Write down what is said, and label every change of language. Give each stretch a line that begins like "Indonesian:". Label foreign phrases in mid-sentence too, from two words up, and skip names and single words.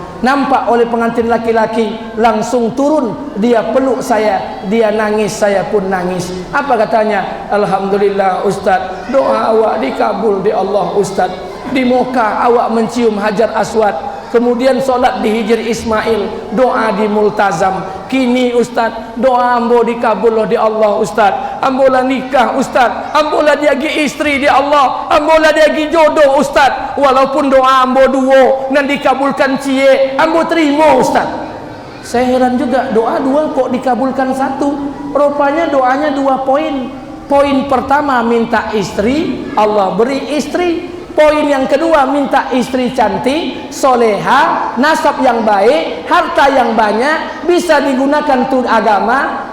Indonesian: Nampak oleh pengantin laki-laki, langsung turun, dia peluk saya, dia nangis, saya pun nangis. Apa katanya? Alhamdulillah Ustaz, doa awak dikabul di Allah Ustaz. Di Mekah awak mencium Hajar Aswad, kemudian solat di Hijr Ismail, doa di multazam.
Minangkabau: Kini Ustaz, doa ambo dikabul di Allah Ustaz. Ambolah nikah Ustaz, ambolah diagi istri di Allah, ambolah diagi jodoh Ustaz. Walaupun doa ambo duo nan dikabulkan cie, ambo terima Ustaz.
Indonesian: Saya heran juga, doa 2 kok dikabulkan 1. Rupanya doanya 2 poin. Poin pertama minta istri, Allah beri istri. Poin yang kedua minta istri cantik, soleha, nasab yang baik, harta yang banyak, bisa digunakan untuk agama.